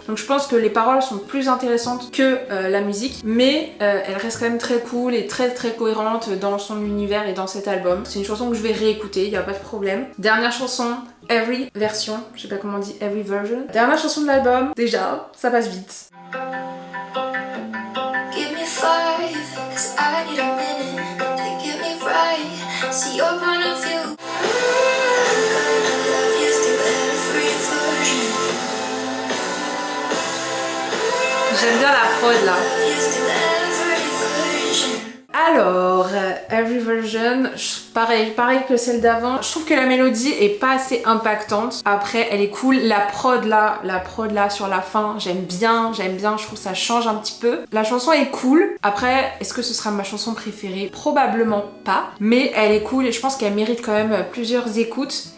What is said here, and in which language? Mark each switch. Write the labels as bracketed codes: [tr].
[fr] Donc je pense que les paroles sont plus intéressantes que la musique, mais elle reste quand même très cool et très cohérente dans son univers et dans cet album. C'est une chanson que je vais réécouter, y a pas de problème. Dernière chanson, Every version, je sais pas comment on dit, Every version. Dernière chanson de l'album, déjà, ça passe vite. [en] Give me 5, 'cause I need a minute to get me right. See your point of view. I'm gonna love you through every version. [fr] J'aime bien la prod là. [en] Love you through every version. [fr] Alors, Every Version, pareil que celle d'avant. Je trouve que la mélodie est pas assez impactante. Après, elle est cool. La prod là sur la fin, j'aime bien. Je trouve que ça change un petit peu. La chanson est cool. Après, est-ce que ce sera ma chanson préférée? Probablement pas. Mais elle est cool et je pense qu'elle mérite quand même plusieurs écoutes.